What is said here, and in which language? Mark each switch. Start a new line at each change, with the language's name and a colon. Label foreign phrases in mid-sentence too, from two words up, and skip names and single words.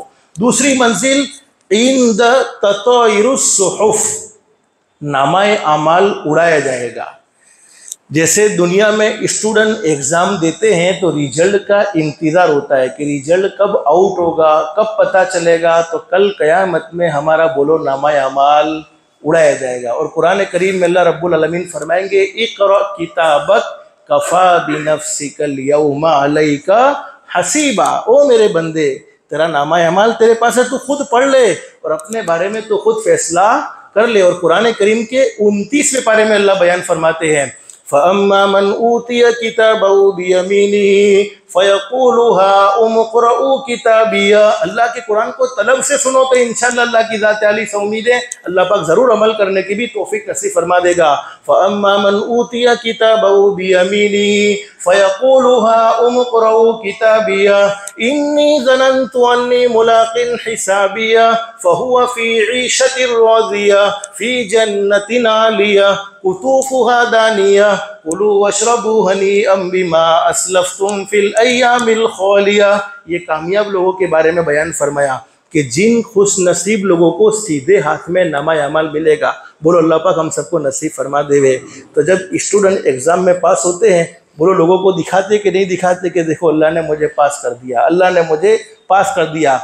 Hindi: दूसरी मंजिल,
Arabic: عند تطاير الصحف,
Hindi: नामाए अमाल उड़ाया जाएगा। जैसे दुनिया में स्टूडेंट एग्ज़ाम देते हैं तो रिजल्ट का इंतज़ार होता है कि रिजल्ट कब आउट होगा, कब पता चलेगा। तो कल क़यामत में हमारा बोलो नामाए अमाल उड़ाया जाएगा। और कुरान करीम में अल्लाह
Arabic: رب العالمين
Hindi: फरमाएंगे,
Arabic: اقرأ كتابك كفى بنفسك اليوم عليك حسيبا.
Hindi: ओ मेरे बंदे, तेरा नामाए अमाल तेरे पास है, तू खुद पढ़ ले और अपने बारे में तो खुद फैसला कर ले। और कुरान करीम के 29वें पारे में अल्लाह बयान फरमाते हैं,
Arabic: فأما من أوتي كتابه بيمينه فيقول هاؤم اقرءوا كتابيه.
Hindi: अल्लाह के कुरान को तलब से सुनो तो इंशाअल्लाह अल्लाह की ज़ात आली से उम्मीद है अल्लाह पाक ज़रूर अमल करने की भी तौफीक नसीब फरमा देगा।
Arabic: فأما من أوتي كتابه بيمينه فيقول هاؤم اقرءوا كتابيه إني ظننت أني ملاق حسابيه فهو في عيشة راضية في جنة عالية قطوفها دانية كلوا واشربوا هنيئا بما أسلفتم في الأيام الخالية.
Hindi: ये कामयाब लोगों के बारे में बयान फरमाया कि जिन खुश नसीब लोगों को सीधे हाथ में नामाए अमाल मिलेगा। बोलो अल्लाह पाक हम सबको नसीब फरमा देवे। तो जब स्टूडेंट एग्ज़ाम में पास होते हैं, बोलो लोगों को दिखाते कि नहीं दिखाते कि देखो अल्लाह ने मुझे पास कर दिया, अल्लाह ने मुझे पास कर दिया।